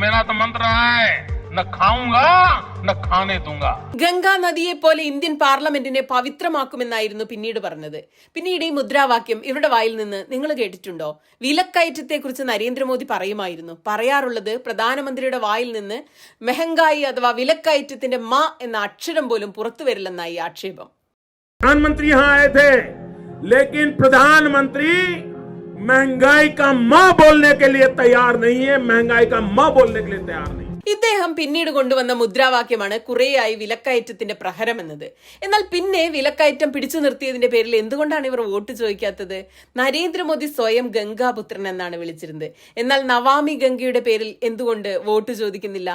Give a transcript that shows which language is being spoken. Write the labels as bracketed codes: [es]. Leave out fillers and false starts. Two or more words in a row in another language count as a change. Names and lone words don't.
[ml] ഗംഗാ നദിയെ പോലെ ഇന്ത്യൻ പാർലമെന്റിനെ പവിത്രമാക്കുമെന്നായിരുന്നു പിന്നീട് പറഞ്ഞത്. പിന്നീട് ഈ മുദ്രാവാക്യം ഇവരുടെ വായിൽ നിന്ന് നിങ്ങൾ കേട്ടിട്ടുണ്ടോ? വിലക്കയറ്റത്തെ കുറിച്ച് നരേന്ദ്രമോദി പറയുമായിരുന്നു. പറയാറുള്ളത് പ്രധാനമന്ത്രിയുടെ വായിൽ നിന്ന് മെഹങ്കായി അഥവാ വിലക്കയറ്റത്തിന്റെ മ എന്ന അക്ഷരം പോലും പുറത്തു വരില്ലെന്നായി ആക്ഷേപം. [hi] प्रधानमंत्री यहाँ आए थे, लेकिन प्रधानमंत्री महंगाई का म बोलने के लिए तैयार नहीं है, महंगाई का म बोलने के लिए तैयार नहीं. [ml] ഇദ്ദേഹം പിന്നീട് കൊണ്ടുവന്ന മുദ്രാവാക്യമാണ് കുറേയായി വിലക്കയറ്റത്തിന്റെ പ്രഹരം എന്നത്. എന്നാൽ പിന്നെ വിലക്കയറ്റം പിടിച്ചു നിർത്തിയതിന്റെ പേരിൽ എന്തുകൊണ്ടാണ് ഇവർ വോട്ട് ചോദിക്കാത്തത്? നരേന്ദ്രമോദി സ്വയം ഗംഗാപുത്രൻ എന്നാണ് വിളിച്ചിരുന്നത്. എന്നാൽ നവാമി ഗംഗയുടെ പേരിൽ എന്തുകൊണ്ട് വോട്ട് ചോദിക്കുന്നില്ല?